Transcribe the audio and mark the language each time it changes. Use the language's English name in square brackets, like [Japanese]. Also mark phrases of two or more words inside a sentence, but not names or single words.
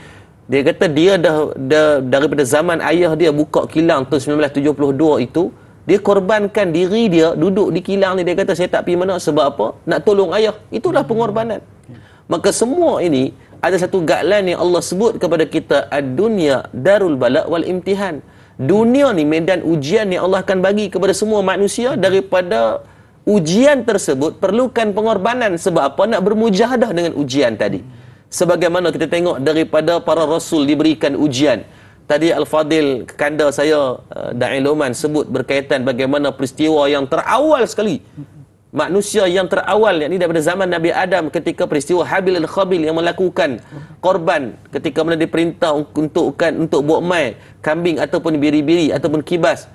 [Malay] Dia kata dia dah daripada zaman ayah dia buka kilang tahun 1972 itu, dia korbankan diri dia duduk di kilang ni. Dia kata saya tak pergi mana sebab apa? Nak tolong ayah. Itulah pengorbanan. Maka semua ini ada satu guideline yang Allah sebut kepada kita, [Arabic] ad-dunya darul bala wal imtihan. [Malay] Dunia ni medan ujian yang Allah akan bagi kepada semua manusia. Daripada ujian tersebut perlukan pengorbanan. Sebab apa? Nak bermujahadah dengan ujian tadi. Sebagaimana kita tengok daripada para rasul diberikan ujian. Tadi Al-Fadil kanda saya Da'i Luqman sebut berkaitan bagaimana peristiwa yang terawal sekali, manusia yang terawal, yakni daripada zaman Nabi Adam, ketika peristiwa Habil dan Khabil yang melakukan korban ketika mana diperintah untuk buat mai kambing ataupun biri-biri ataupun kibas.